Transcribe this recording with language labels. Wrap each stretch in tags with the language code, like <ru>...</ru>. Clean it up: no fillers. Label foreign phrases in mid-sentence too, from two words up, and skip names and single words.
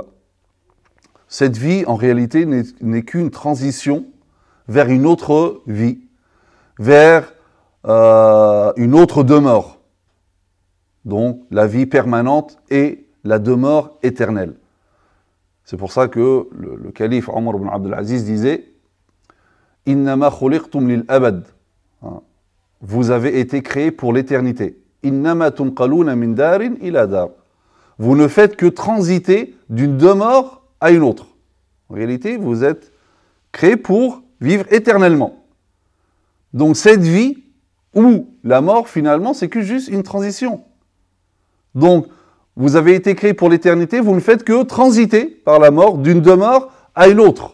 <fr>Cette vie, en réalité, n'est qu'une transition vers une autre vie, vers une autre demeure. Donc, la vie permanente et la demeure éternelle. C'est pour ça que le calife Omar ibn Abdul Aziz disait «</fr> <ar>إنما خلقتم للأبد</ar> <fr>» Vous avez été créés pour l'éternité. «</fr> <ar>إنما تنقلون من دار إلى دار</ar> <fr>» Vous ne faites que transiter d'une demeure à une autre. En réalité, vous êtes créés pour vivre éternellement. Donc cette vie ou la mort, finalement, c'est que juste une transition. Donc, vous avez été créés pour l'éternité, vous ne faites que transiter par la mort d'une demeure à une autre.</fr>